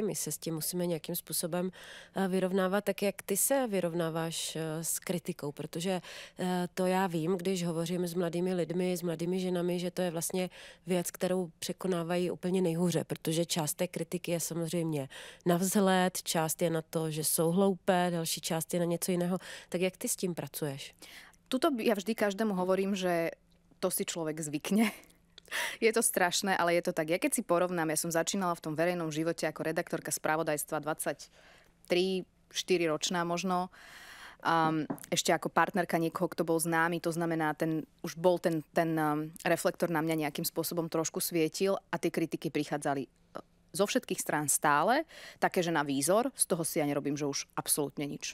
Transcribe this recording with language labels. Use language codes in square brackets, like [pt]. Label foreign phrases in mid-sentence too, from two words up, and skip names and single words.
[cs] My se s tím musíme nějakým způsobem vyrovnávat, tak jak ty se vyrovnáváš s kritikou, protože to já vím, když hovořím s mladými lidmi, s mladými ženami, že to je vlastně věc, kterou překonávají úplně nejhůře, protože část té kritiky je samozřejmě na vzhled, část je na to, že jsou hloupé, další část je na něco jiného. Tak jak ty s tím pracuješ? [sk] Tuto ja vždy každému hovorím, že to si človek zvykne. Je to strašné, ale je to tak. Ja keď si porovnám, ja som začínala v tom verejnom živote ako redaktorka spravodajstva 23-4 ročná možno. Ešte ako partnerka niekoho, kto bol známy, to znamená, už bol ten reflektor na mňa nejakým spôsobom trošku svietil a tie kritiky prichádzali zo všetkých strán stále, také, že na výzor, z toho si ja nerobím, že už absolútne nič.